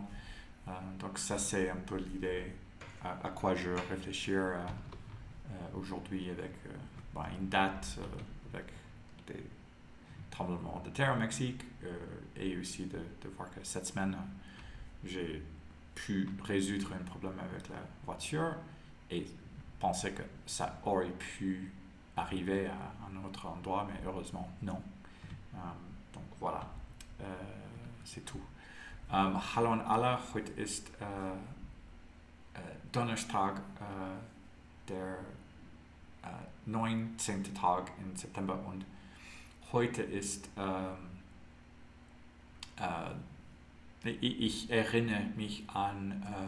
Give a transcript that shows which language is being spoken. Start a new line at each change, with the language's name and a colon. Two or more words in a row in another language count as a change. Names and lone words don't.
French: Donc ça, c'est un peu l'idée à quoi je réfléchis aujourd'hui avec une date, avec des tremblements de terre au Mexique et aussi de voir que cette semaine, j'ai pu résoudre un problème avec la voiture et penser que ça aurait pu arriver à un autre endroit, mais heureusement non. Donc voilà, c'est tout.
German: Hallo an alle, heute ist Donnerstag, der 19. Tag im September und heute ist, ich erinnere mich an